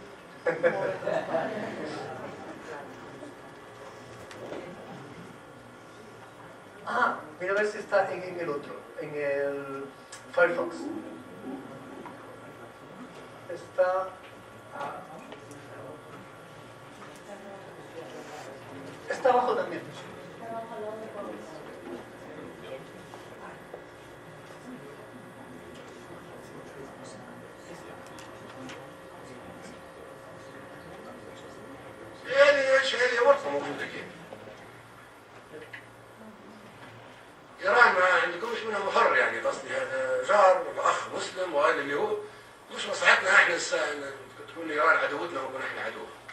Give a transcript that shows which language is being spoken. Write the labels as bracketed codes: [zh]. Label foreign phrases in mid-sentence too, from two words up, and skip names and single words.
[es] Ah, mira a ver si está en el otro, en el Firefox. Está... Está abajo también. [ar] هي ورطة موجودة كده. إيران ما عندكمش منها مفر يعني قصدي هذا جار وأخ مسلم وهذا اللي هو مش مصلحتنا احنا تكون إيران عدوتنا ونكون احنا عدوها.